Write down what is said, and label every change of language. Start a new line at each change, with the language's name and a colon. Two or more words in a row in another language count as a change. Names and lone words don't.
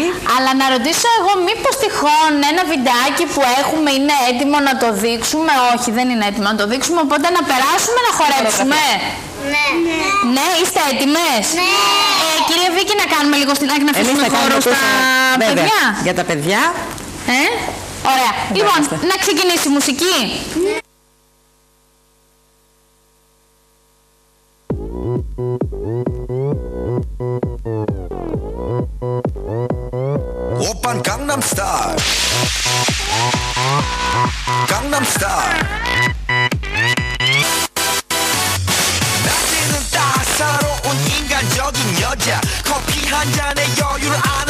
Greek: Αλλά να ρωτήσω εγώ, μήπως τυχόν ένα βιντεάκι που έχουμε είναι έτοιμο να το δείξουμε? Όχι, δεν είναι έτοιμο να το δείξουμε, οπότε να περάσουμε να χορέψουμε. Ναι. Ναι, είστε έτοιμες? Ναι. Κυρία Βίκη, να κάνουμε λίγο στην άκρη να Εμείς αφήσουμε θα κάνουμε χώρο στα βέβαια, παιδιά. για τα παιδιά. Ωραία. Λοιπόν, Είμαστε. να ξεκινήσει η μουσική.
Korean: 오빤 강남스타일 강남스타일 낮에는 따사로운 인간적인 여자 커피 한 잔에 여유를 아는